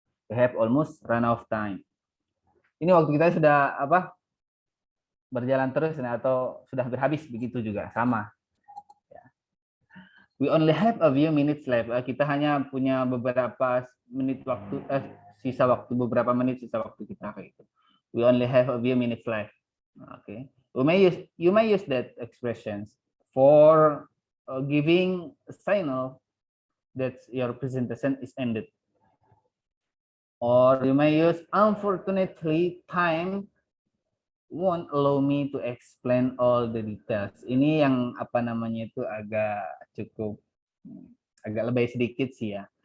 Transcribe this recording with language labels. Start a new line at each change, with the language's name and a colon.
English: We have almost run off time.
Indonesian: Ini waktu kita sudah apa, berjalan terus atau sudah hampir habis, begitu juga sama.
English: We only have a few minutes left.
Indonesian: Kita hanya punya beberapa menit waktu, sisa waktu, beberapa menit sisa waktu kita kayak gitu.
English: We only have a few minutes left. Okay. You may use that expressions for giving a signal that your presentation is ended. Or you may use unfortunately time won't allow me to explain all the details.
Indonesian: Ini yang apa namanya itu agak lebay sedikit sih ya.